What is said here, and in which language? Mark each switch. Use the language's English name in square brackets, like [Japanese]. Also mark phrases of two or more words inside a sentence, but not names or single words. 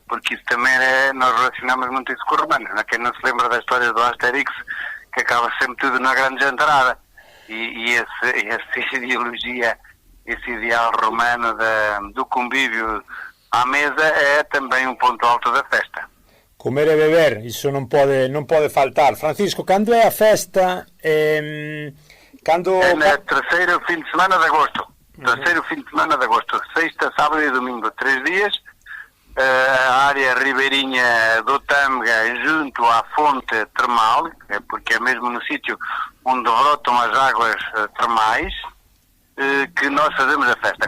[Portuguese] Porque isso também nós relacionamos muito isso com o romano, não é? Quem não se lembra da história do Asterix, que acaba sempre tudo na grande jantarada, e essa ideologia, esse ideal romano do convívio à mesa é também um ponto alto da festa. [Galician] Comer e beber, iso non pode faltar. Francisco, cando é a festa? Cando... [Portuguese] É no terceiro fim de semana de agosto. Terceiro fim de semana de agosto. Sexta, sábado e domingo. 3 dias. A área ribeirinha do Tâmega, junto à fonte termal, porque é mesmo no sítio onde brotam as águas termais, que nós fazemos a festa.